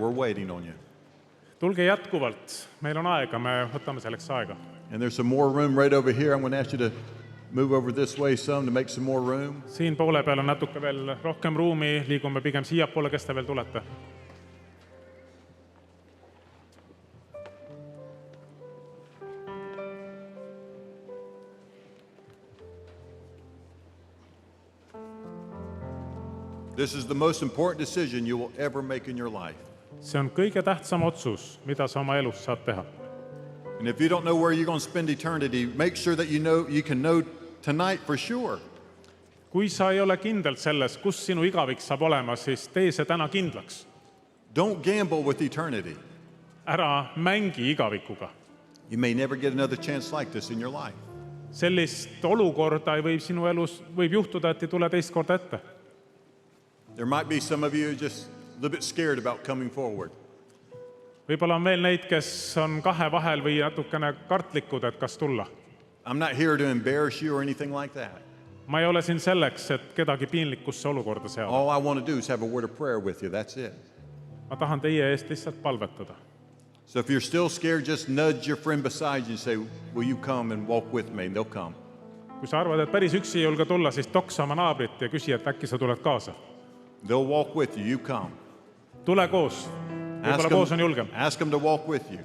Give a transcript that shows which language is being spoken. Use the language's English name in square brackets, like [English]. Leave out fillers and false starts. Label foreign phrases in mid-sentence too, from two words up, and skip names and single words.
[English] We're waiting on you. [Estonian] Tulge jätkuvalt, meil on aega, me võtame selleks aega. [English] And there's some more room right over here. I'm going to ask you to move over this way some to make some more room. [Estonian] Siin poole peal on natuke veel rohkem ruumi, liigume pigem siiapoole, kes te veel tulete. [English] This is the most important decision you will ever make in your life. [Estonian] See on kõige tähtsam otsus, mida sa oma elus saad teha. [English] And if you don't know where you're going to spend eternity, make sure that you can know tonight for sure. [Estonian] Kui sa ei ole kindel selles, kus sinu igavik saab olema, siis tee see täna kindlaks. [English] Don't gamble with eternity. [Estonian] Ära mängi igavikuga. [English] You may never get another chance like this in your life. [Estonian] Sellist olukorda võib sinu elus juhtuda, et ei tule teist korda ette. [English] There might be some of you just a little bit scared about coming forward. [Estonian] Võib-olla on veel neid, kes on kahe vahel või natukene kartlikud, et kas tulla. [English] I'm not here to embarrass you or anything like that. [Estonian] Ma ei ole siin selleks, et kedagi piinlikkusse olukorda seada. [English] All I want to do is have a word of prayer with you. That's it. [Estonian] Ma tahan teie eest lihtsalt palvetada. [English] So if you're still scared, just nudge your friend beside you and say, will you come and walk with me? And they'll come. [Estonian] Kui sa arvad, et päris üksi ei julge tulla, siis toksa oma naabrit ja küsi, et äkki sa tuled kaasa. [English] They'll walk with you. You come. [Estonian] Tule koos. Võib-olla koos on julgem. [English] Ask them to walk with you.